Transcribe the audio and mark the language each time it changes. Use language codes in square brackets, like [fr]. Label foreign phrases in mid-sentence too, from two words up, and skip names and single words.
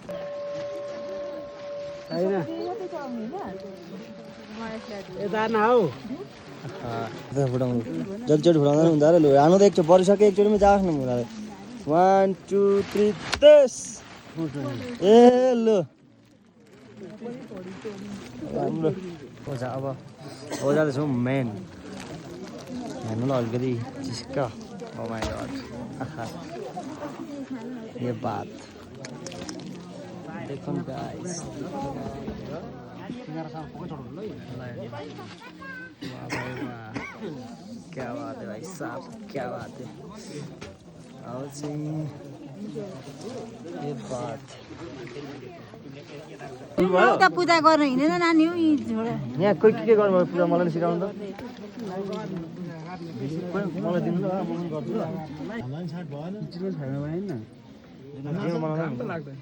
[ne] फुटाउनु जतिचोटि फुटाउँदा हुँदा र लु हानु त एकचोटि परिसक्यो एकचोटिमा जाओस् न मुलाले 1 2 3 10 ए लु राम्रो ओजा अब ओजा त छौँ मेन हेर्नुलाई अलिकति चिस्का [en] oh my god [hi] ये बात देखो गाइस क्या बात है भाई साहब क्या बात है आओ जी ये बात [ne] त पूजा गर्न हिँडेन नानी हो यहाँ कोही के गर्नु पूजा मलाई नि सिकाउनु त मलाई दिनु ल म पनि गर्छु ल